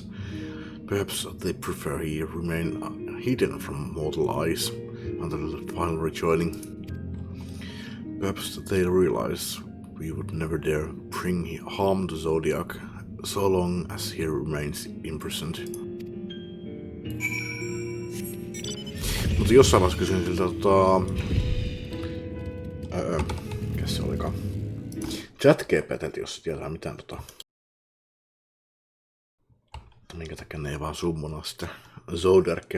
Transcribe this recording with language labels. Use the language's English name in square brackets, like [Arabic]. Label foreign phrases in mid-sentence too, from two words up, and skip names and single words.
[English] Perhaps they prefer he remain hidden from mortal eyes until the final rejoining. Perhaps they realize we would never dare bring harm to Zodiac so long as he remains imprisoned. [Finnish] Mutta jossain vaiheessa kysyin siltä, mikä se olikaan? ChatGPT:ltä, jos se tietää mitään minkä takia ne ei vaan summona sitä Zodiacia.